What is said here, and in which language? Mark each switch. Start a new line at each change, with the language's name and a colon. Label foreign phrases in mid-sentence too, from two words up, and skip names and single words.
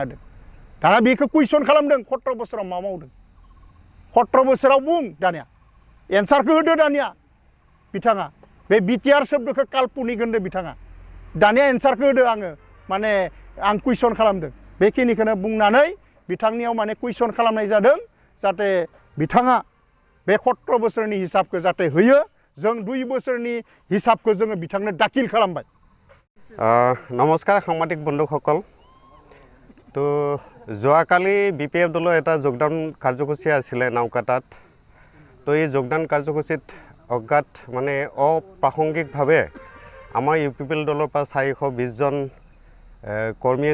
Bodo: होदों दाना बेखौ कुइसन खालामदों 17 बोसोराव मा मावदों 17 बोसोराव बुं दानिया एन्सारखौ होदो दानिया बिथाङा बे बिटिआर शब्दखौ काल्पनिक होनदो बिथाङा दानिया एन्सारखौ होदो आङो माने आं कुइसन खालामदों बेखिनिखौनो बुंनानै बिथांनियाव माने कुइसन खालामनाय जादों जाहाथे बिथाङा बे 17 बोसोरनि हिसाबखौ जाहाथे होयो जों 2 बोसोरनि हिसाबखौ जोङो बिथांनो दाखिल खालामबाय
Assamese: नमस्कार साংবাদিক বন্ধুসকল তো যোৱাকালি বিপিএফ দলৰ এটা যোগদান কাৰ্যসূচী আছিলে নাওকাটাত তো এই যোগদান কাৰ্যসূচীত অজ্ঞাত মানে অপ্ৰাসংগিকভাৱে আমাৰ ইউপিপিএল দলৰ পৰা 420 জন কৰ্মীয়ে